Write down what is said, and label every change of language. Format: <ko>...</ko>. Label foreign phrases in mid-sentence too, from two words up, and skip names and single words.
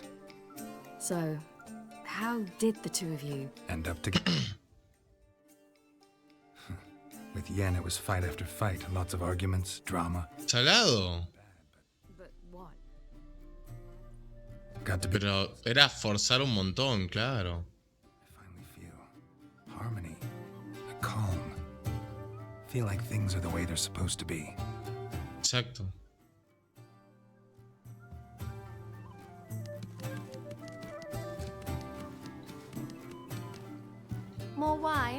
<en>So, how did the two of you... End up together. With Yen, it was fight after fight. Lots of arguments, drama. Salado. But what? Got to be...</en> <es>Pero era forzar un montón, claro.</es> <en>I finally feel harmony, a calm. Feel like things are the way they're supposed to be. Exacto. More wine?</en>